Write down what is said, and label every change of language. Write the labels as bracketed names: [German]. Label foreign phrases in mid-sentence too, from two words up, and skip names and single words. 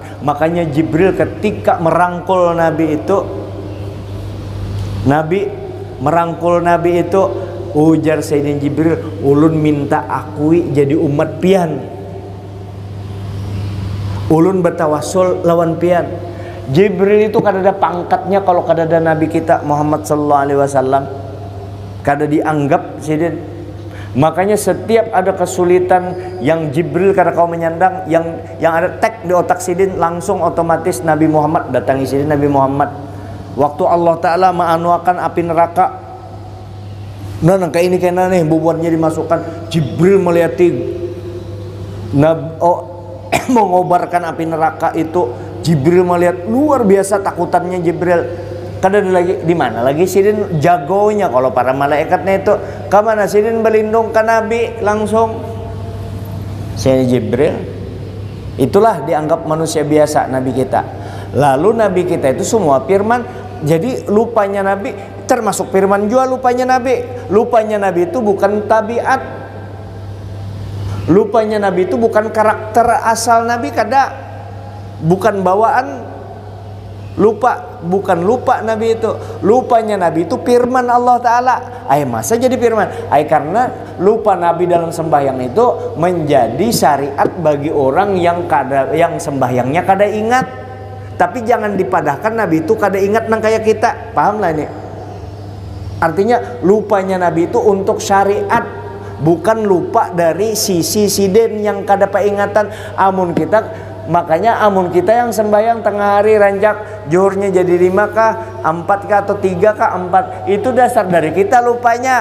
[Banjar] Makanya Jibril ketika merangkul Nabi itu, ujar Sayyidina Jibril, ulun minta akui jadi umat pian, ulun bertawassul lawan pian. Jibril itu kada ada pangkatnya kalau kada ada Nabi kita Muhammad [Arabic] صلى الله عليه وسلم, [Banjar] kada dianggap Sayyidina. Makanya setiap ada kesulitan yang Jibril karena kau menyandang, yang ada tek di otak Sidin, langsung otomatis Nabi Muhammad datangi Sidin. Nabi Muhammad waktu [Arabic] الله تعالى [Banjar] menganuakan api neraka, nah kayak ini kena nih bobotnya dimasukkan, Jibril melihati mengobarkan api neraka itu. Jibril melihat luar biasa takutannya Jibril. Kada ada lagi di mana lagi Sidin jagonya kalau para malaikatnya itu kemana Sidin berlindung ke Nabi langsung. Sayyidina Jibril itulah dianggap manusia biasa Nabi kita. Lalu Nabi kita itu semua firman. Jadi lupanya Nabi termasuk firman juga lupanya Nabi. Lupanya Nabi itu bukan tabiat. Lupanya Nabi itu bukan karakter asal Nabi, kada. Bukan bawaan. Bukan lupa Nabi itu. Lupanya Nabi itu firman [Arabic] الله تعالى. [Banjar] Masa jadi firman? Karena lupa Nabi dalam sembahyang itu menjadi syariat bagi orang yang sembahyangnya kada ingat. Tapi jangan dipadahkan Nabi itu kada ingat nang kayak kita. Paham lah ini? Artinya lupanya Nabi itu untuk syariat, bukan lupa dari sisi Sidin yang kada peingatan. Makanya amun kita yang sembahyang tengah hari ranjak zuhurnya jadi 5 kah, 4 kah atau 3 kah, 4, itu dasar dari kita lupanya.